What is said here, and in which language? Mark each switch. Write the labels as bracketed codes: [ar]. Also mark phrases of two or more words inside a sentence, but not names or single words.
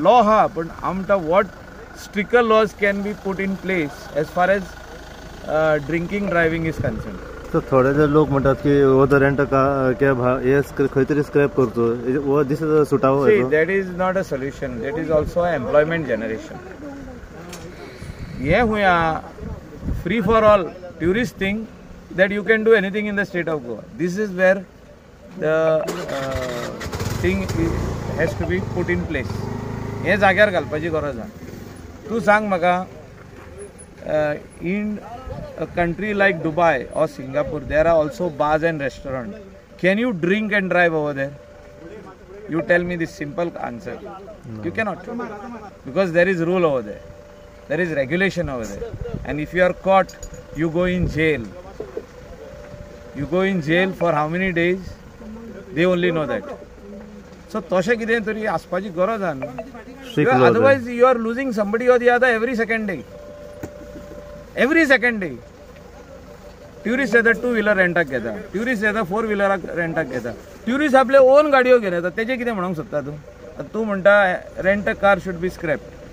[en] लॉ [kok] हा पण आमटा [en] what stricter laws can be put in place as far as drinking driving is concerned. [kok] तर थोडे जे लोक म्हणतात की हो तो [en] rent cab [kok] हा हे खंय तरी स्क्रॅप करचो हो दीस सुटावो. [en] that is not a solution, that is also employment generation. [kok] हे हुया [en] free for all tourist thing that you can do anything in the state of Goa. This is where the thing has to be put in place. [kok] हे जाग्यार घालपाची गरज आहा. तूं सांग म्हाका [en] in a country like Dubai or Singapore there are also bars and restaurants. Can you drink and drive over there? You tell me this simple answer. No. You cannot, because there is rule over there. There is regulation over there. And if you are caught, you go in jail. You go in jail for how many days? They only know that. [kok] So तशें कितें तरी आसपाची गरज आहा न्हू. [en] Otherwise you are losing somebody or the other every second day. Every second day. [kok] Tourists येता 2-wheeler रेंटाक घेता, टुरिस्ट येता 4-wheeler रेंटाक घेता, टुरिस्ट आपले ओन गाडयो घेवन येता. तेजें कितें म्हणूंक सोदता तूं? तूं म्हणटा [en] rent a car should be scrapped.